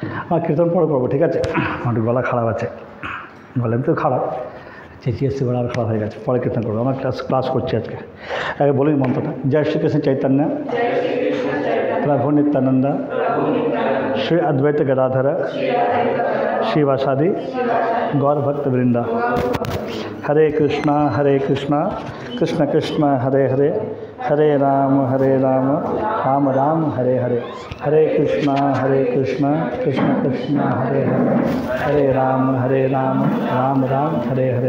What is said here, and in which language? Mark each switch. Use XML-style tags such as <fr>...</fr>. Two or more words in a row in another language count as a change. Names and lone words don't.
<bn>কীর্তন পরে করবো, ঠিক আছে? আমার গলা খারাপ আছে, গলা এমনি তো খারাপ, চেঁচিয়ে এসে গলা খারাপ হয়ে গেছে, পরে কীর্তন করবো। আমরা ক্লাস করছি আজকে। আগে বলি মন্ত্রটা। জয় শ্রীকৃষ্ণ চৈতন্য প্রভু নিত্যানন্দ श्री अद्वैत गदाधर शिवासादि गौर भक्त वृंदा।</bn> <sa>हरे कृष्णा कृष्ण कृष्ण हरे हरे, हरे राम राम राम हरे हरे। हरे कृष्णा कृष्ण कृष्ण हरे हरे, हरे राम राम राम हरे हरे।</sa>